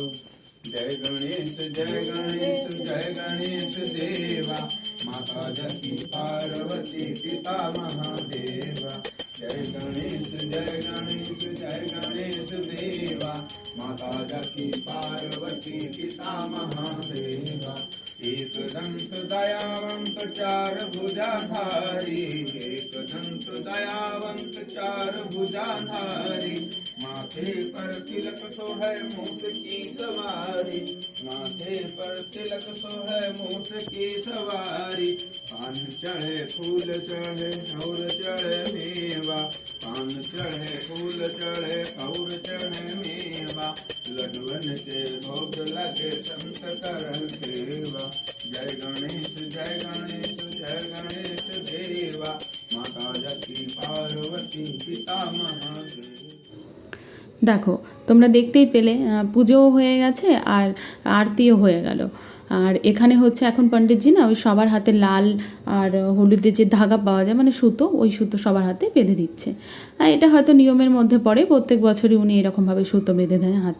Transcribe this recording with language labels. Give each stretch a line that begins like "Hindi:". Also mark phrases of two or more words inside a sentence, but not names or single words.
Hindi: जय गणेश जय गणेश देवा, माता जकी पार्वती पिता महादेवा। जय गणेश देवा, माता जकी पार्वती पिता महादेवा। एक दंत दयावंत चार भुजाधारी, एक दंत दयावंत चार भुजाधारी। माथे पर तिलक सोहै मूठ की सवारी, माथे पर तिलक सोहै मूठ की सवारी। पान चढ़े फूल चढ़े और चढ़े मेवा, पान चढ़े फूल चढ़े और चढ़े मेवा। लडुअन के भोग लगे संत करन सेवा। जय गणेश देवा, माता जकी पार्वती पिता महादेव।
Bangla: দেখো তোমরা দেখতেই পেলে পুজোও হয়ে গেছে আর আরতিও হয়ে গেল। আর এখানে হচ্ছে এখন পণ্ডিতজি না ওই সবার হাতে লাল আর হলুদের যে ধাগা পাওয়া যায় মানে সুতো, ওই সুতো সবার হাতে বেঁধে দিচ্ছে। আর এটা হয়তো নিয়মের মধ্যে পড়ে, প্রত্যেক বছরই উনি এরকমভাবে সুতো বেঁধে দেন হাতে।